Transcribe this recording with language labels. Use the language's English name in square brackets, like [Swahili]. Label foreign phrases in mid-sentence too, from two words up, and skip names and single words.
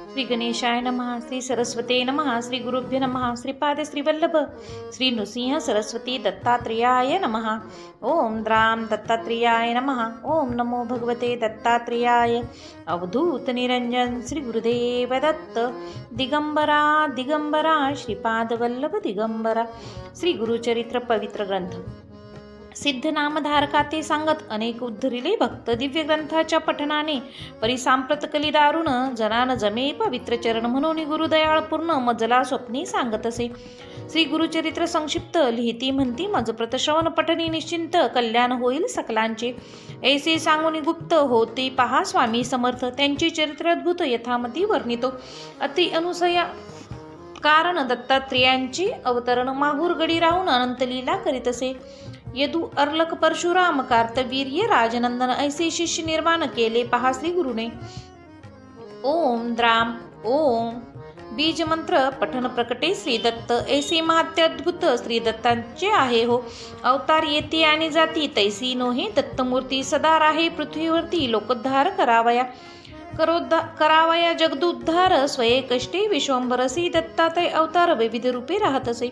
[Sanskrit] श्री गणेशाय नमः. श्री सरस्वते नमः. श्री गुरुभ्यो नमः. श्रीपाद श्रीवल्लभ श्री नृसिंह सरस्वती दत्तात्रेयाय नमः. ओम द्राम दत्तात्रेयाय नमः. ओम नमो भगवते दत्तात्रेयाय. [Marathi] अवधूत निरंजन श्री गुरुदेव दत्त. दिगंबरा दिगंबरा श्रीपाद वल्लभ दिगंबरा. श्री गुरुचरित्र पवित्र ग्रंथ. सिद्ध नामधारका ते सांगत अनेक उद्धरिले भक्त. दिव्य ग्रंथाच्या पठनाने परिसांप्रत कलिदारुण जनान जमे पवित्र चरण म्हणून गुरुदयाळ पूर्ण मजला स्वप्नी सांगत असे. श्री गुरुचरित्र संक्षिप्त लिहिती म्हणती मजप्रत श्रवण पठनी निश्चिंत कल्याण होईल सकलांचे. ऐसे सांगून गुप्त होते पहा स्वामी समर्थ. त्यांची चरित्र अद्भुत यथामती वर्णितो. अति अनुसया कारण दत्तात्रेयांचे अवतरण माहूर गडी राहून अनंतलीला करीत असे. यदु अर्लक परशुराम कार्तवीर्य राजनंदन ऐसे शिष्य निर्माण केले पहा श्री गुरुने. ओम द्राम ओम बीज मंत्र पठन प्रकटे श्री दत्त. ऐसे महात्य अद्भुत श्री दत्तांचे आहे हो. अवतार येते आणि जाती तैसी नोहे दत्तमूर्ती. सदा राहे पृथ्वीवरती लोकोद्धार करावया जगदुद्धार. स्वये कष्टे विश्वंभर श्री दत्तात्रय अवतार विविध रूपे राहत असे.